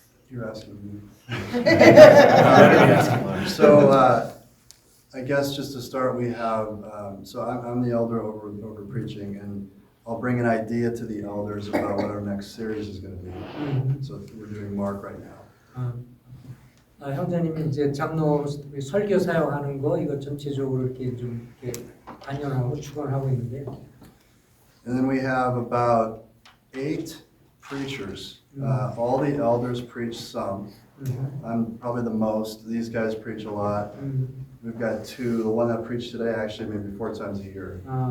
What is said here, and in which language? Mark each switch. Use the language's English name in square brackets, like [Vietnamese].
[English] You're asking me. So, I guess just to start, we have, so I'm the elder over preaching, and I'll bring an idea to the elders about what our next series is gonna be. So we're doing Mark right now. [Korean] 형제님이 이제 장로 설교 사역하는 거 이거 전체적으로 이렇게 좀 이렇게 단연하고 주관을 하고 있는데요. [English] And then we have about 8 preachers. All the elders preach some. I'm probably the most. These guys preach a lot. We've got 2. The one that preached today actually maybe 4 times a year.